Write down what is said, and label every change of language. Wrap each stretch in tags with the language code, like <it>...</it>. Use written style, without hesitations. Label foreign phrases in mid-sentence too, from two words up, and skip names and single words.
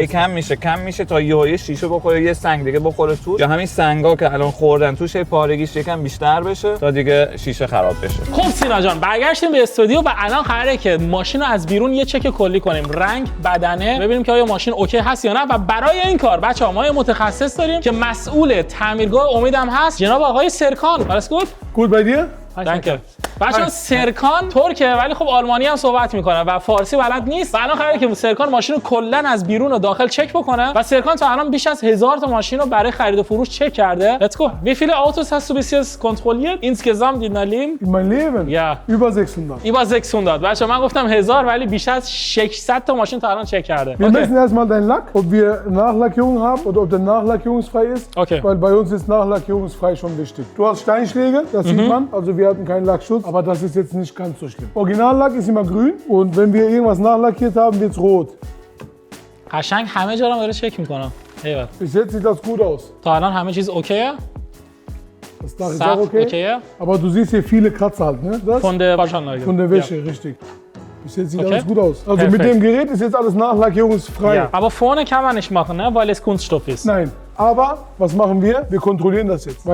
<fa>کم میشه تا یه شیشه بخوره یه سنگ دیگه بخوره توش یا همین سنگا که الان خوردن توش پارگیش یکم بیشتر بشه تا دیگه شیشه خراب بشه. خب سینا جان برگشتیم به استودیو و الان قراره که ماشین رو از بیرون یه چک کلی کنیم. رنگ، بدنه، ببینیم که آیا ماشین اوکی هست یا نه و برای این کار بچه‌ها ما یه متخصص داریم که مسئول تعمیرگاه امیدم هست جناب آقای سرکان.</fa> <de>Alles gut? Gut bei dir? Danke.</de> <fa>بچه‌ها سرکان ترکه ولی خب آلمانی هم صحبت میکنه و فارسی بلد نیست. الان قراره که سرکان ماشین رو کلا از بیرون و داخل چک بکنه و سرکان تا الان بیش از 1000 تا ماشین رو برای خرید و فروش چک کرده.</fa> <en>Let's go.</en> <de>Wie viele Autos hast du bis jetzt kontrolliert insgesamt in deinem Leben? In meinem Leben? Ja. Über 600. Über 600.</de> <fa>بچه‌ها من گفتم 1000 ولی بیش از 600 تا ماشین تا الان چک کرده.</fa> <de>Wir messen erstmal deinen Lack, ob wir Nachlackierung haben oder ob der nachlackierungsfrei ist. Okay. Weil bei uns ist nachlackierungsfrei schon wichtig. Du hast Steinschläge, das sieht man. Also wir hatten keinen Lackschutz, aber das ist jetzt nicht ganz so schlimm. Originallack ist immer grün und wenn wir irgendwas nachlackiert haben, wird es rot.</de> <fa>قشنگ همه جا رو داره چک میکنم. ایول.</fa> <de>Bis jetzt sieht das gut aus.</de> <fa>تا الان همه چیز اوکیه؟</fa> <de>Das Dach ist auch okay.</de> <fa>اوکیه؟</fa> <de>Aber du siehst hier viele Kratzer halt, ne? Das? Von der Waschanlage. Von der Wäsche, richtig. Bis jetzt sieht Okay. alles gut aus. Also mit Perfekt. dem Gerät ist jetzt alles nachlackierungsfrei. Ja. Aber vorne kann man nicht machen, ne? Weil es Kunststoff ist. Nein. Aber was machen wir? Wir kontrollieren das jetzt.</de>